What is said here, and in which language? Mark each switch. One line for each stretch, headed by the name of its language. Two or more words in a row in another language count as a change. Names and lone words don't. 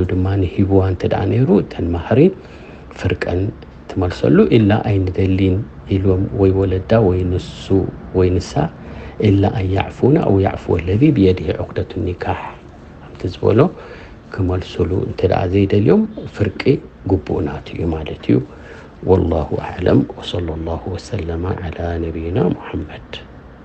Tigrinya: ድማኒ ሂብዋ እንተደኣ ነይሩ እተን ማህሪ ፍርቀን ትመልሰሉ ኢላ ኣይንደሊን ኢሎም ወይ ወለዳ ወይ ንሱ ወይ ንሳ ኢላ
Arabic: أن يعفون أو يعفو الذي بيده عقدة النكاح
Tigrinya: ኣብቲ ዝበሎ ክመልሰሉ እንተደኣ ዘይደልዮም ፍርቂ ግቡእ ናቱ እዩ ማለት እዩ
Arabic: والله أعلم وصلى الله وسلم على نبينا محمد